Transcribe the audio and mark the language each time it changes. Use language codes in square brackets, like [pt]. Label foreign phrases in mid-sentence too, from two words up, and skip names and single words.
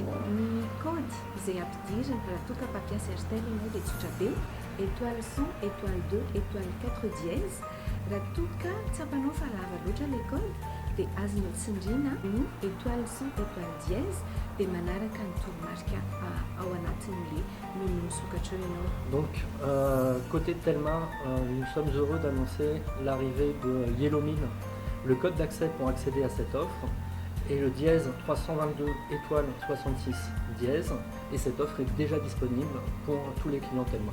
[mg] Ny kody izay ampidirina raha toa ka mpampiasa RTL ianao dia tsotra be, [fr] étoile 100, étoile 2, étoile 4 dièse. [mg] Raha toa ka tsy ampanao fa lava loatra ilay kody dia azonao tsindriana ny [fr] étoile 100, étoile dièse [mg] dia manaraka ny toromarika ao anatin'ilay menu misokatra eo ianao. [fr] Donc, côté Telma, nous sommes heureux d'annoncer l'arrivée de Yellowmine, le code d'accès pour accéder à cette offre, et le dièse 322 étoile 66 dièse, et cette offre est déjà disponible pour tous les clients Telma.